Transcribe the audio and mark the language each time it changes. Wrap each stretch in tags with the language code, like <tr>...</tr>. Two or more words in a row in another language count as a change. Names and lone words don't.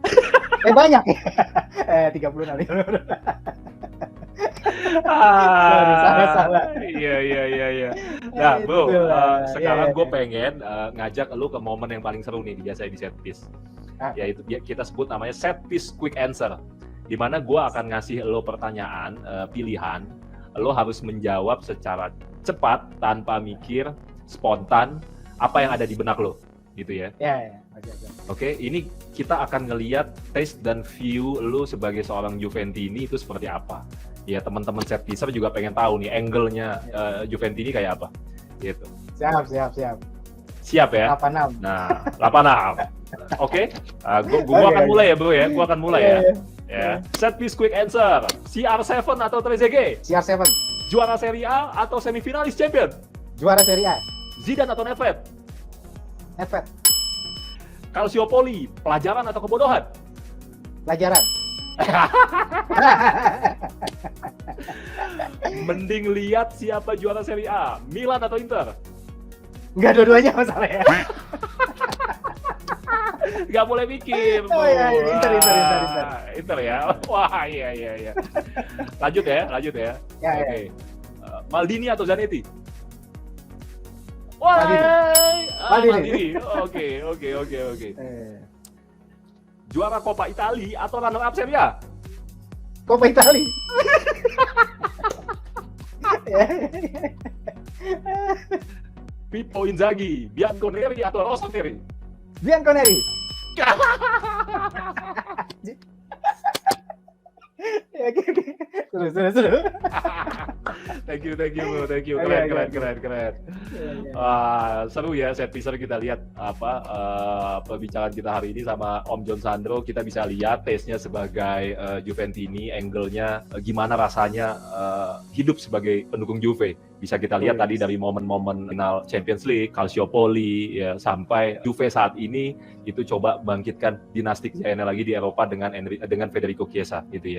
<id>Banyak ya. 36 nih. Salah. Iya. Nah, bro, sekarang gue pengen ngajak lu ke momen yang paling seru nih biasanya di set piece. Yaitu kita sebut namanya set piece quick answer. Di mana gue akan ngasih lo pertanyaan pilihan, lo harus menjawab secara cepat tanpa mikir, spontan apa yang ada di benak lo, gitu ya. Iya. Oke, ini kita akan ngelihat taste dan view lo sebagai seorang Juventini itu seperti apa. Ya, teman-teman set piece juga pengen tahu nih angle-nya Juventini kayak apa, gitu. Siap ya? 86. Nah, 86. Oke, gue akan mulai ya bro ya, gue akan mulai ya. Set piece quick answer, CR7 atau Trezeguet? CR7. Juara Serie A atau semifinalis champion? Juara Serie A. Zidane atau Nedved? Nedved. Calciopoli, pelajaran atau kebodohan? Pelajaran. Mending lihat siapa juara Serie A, Milan atau Inter? Enggak, dua-duanya masalahnya. Nggak boleh mikir. Oh iya, Inter ya. Wah, iya. Lanjut ya. Oke. Maldini atau Zanetti? Wah, Maldini. Oke. Juara Coppa Italia atau</id> <en>runner up</en> <id>Serie A? Coppa Italia. Pippo Inzaghi, Bianconeri atau Rossoneri? Bianconeri. Seru.</id> <en>Thank you bro,</en> <id>keren. Seru ya set piecer, kita lihat perbincangan kita hari ini sama Om John Sandro. Kita bisa lihat taste-nya sebagai Juventini, angle-nya gimana rasanya hidup sebagai pendukung Juve. Bisa kita lihat tadi dari momen-momen final Champions League, Calciopoli, ya, sampai Juve saat ini itu coba bangkitkan dinasti kejayaannya lagi di Eropa dengan Federico Chiesa gitu ya.</id>